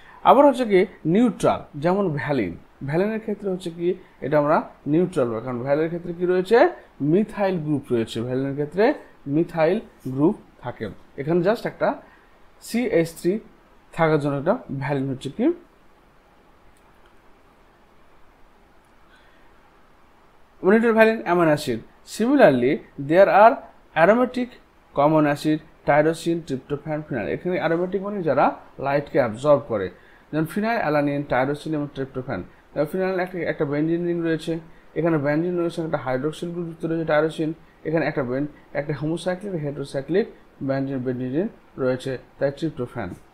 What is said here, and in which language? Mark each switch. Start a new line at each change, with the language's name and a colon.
Bangla: আবার হচ্ছে কি নিউট্রাল, যেমন ভ্যালিনের ক্ষেত্রে হচ্ছে কি এটা আমরা নিউট্রাল, কারণ ভ্যালিনের ক্ষেত্রে কি রয়েছে মিথাইল গ্রুপ রয়েছে, ভ্যালিনের ক্ষেত্রে মিথাইল গ্রুপ থাকে, এখানে জাস্ট একটা CH3 থাকার জন্য এটা ভ্যালিন হচ্ছে কি
English: neutral valine amino acid. Similarly, there are aromatic common acid, tyrosine, tryptophan, phenyl.
Bangla: এখানে aromatic মানে যারা লাইটকে অ্যাবজর্ব করে, যেমন ফিনাইল, অ্যালানিন, টাইরোসিন এবং ট্রিপ্টোফ্যান। ফিনাইল একটা বেনজিন রিং রয়েছে, এখানে বেনজিন রয়েছে, একটা হাইড্রোক্সিল গ্রুপ যুক্ত রয়েছে টাইরোসিন, এখানে একটা হোমোসাইক্লিক হেটারোসাইক্লিক বেনজিন রয়েছে, তাই ট্রিপ্টোফ্যান।